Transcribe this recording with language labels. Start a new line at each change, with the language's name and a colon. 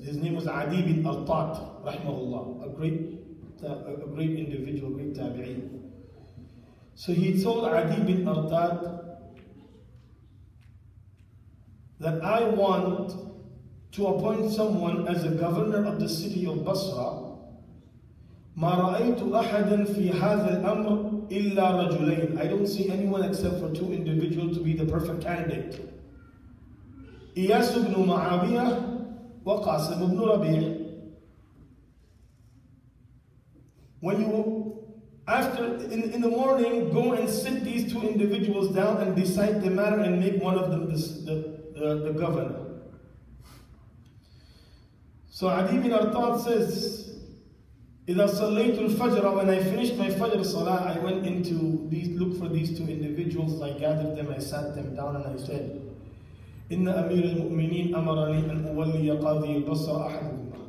English: His name was Adi bin Al-Tat rahimahullah, a great individual, great tabi'i. So he told Adi bin Al-Tat that I want to appoint someone as a governor of the city of Basra.
Arabic: ما رأيت أحدا في هذا الأمر إلا رجلين.
English: I don't see anyone except for two individuals to be the perfect candidate.
Arabic: إياس بن معاوية وقاسم بن ربيع.
English: When you, in the morning, go and sit these two individuals down and decide the matter and make one of them the governor. So Adi bin Artat says,
Arabic: إذا صليت الفجر,
English: when I finished my Fajr Salah, I went into look for these two individuals, I gathered them, I sat them down and I said,
Arabic: إن أمير المؤمنين أمرني أن أولي قاضي البصرة أحدهما.